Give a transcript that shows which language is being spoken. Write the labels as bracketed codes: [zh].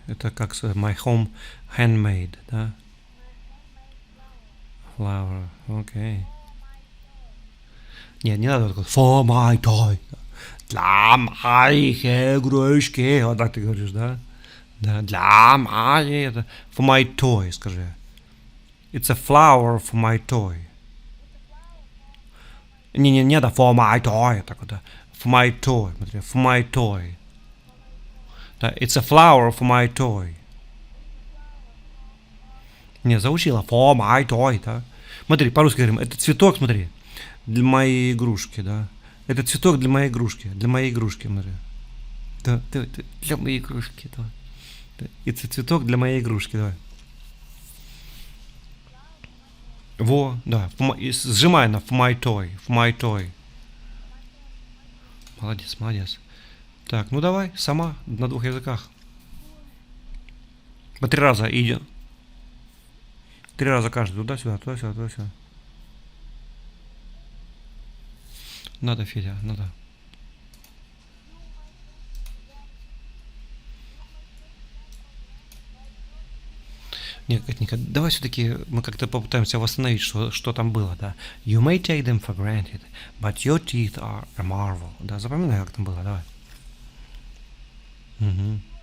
[ru] Это как [en] my home handmade, [ru] да? [en] Flower. Окей. [ru] Нет, не надо вот такой [en] for my toy. [ru] Для моих игрушки. Вот так ты говоришь, да? Да, для моей. [en] Это for my toy, скажи. It's a flower for my toy. Не, да, for my toy. [ru] Так вот, да. [en] For my toy. Смотри, for my toy. Да, it's a flower for my toy. [ru] Не, заучила. [en] For my toy, да. [ru] Смотри, по-русски говорим. Это цветок, смотри. Для моей игрушки, да. Это цветок для моей игрушки. Для моей игрушки, смотри. Да, для моей игрушки, да. Это цветок для моей игрушки, давай. Во, да. Сжимай на [en] for my toy. For my toy. [ru] Молодец, молодец. Так, ну давай, сама, на 2 языках. По 3 раза иди. 3 раза каждый. Туда-сюда, туда-сюда, туда-сюда. Надо, Федя, надо. Нет, Катенька, давай все-таки мы как-то попытаемся восстановить, что там было, да. [en] You may take them for granted, but your teeth are a marvel. [ru] Да, запоминай, как там было, давай. Угу.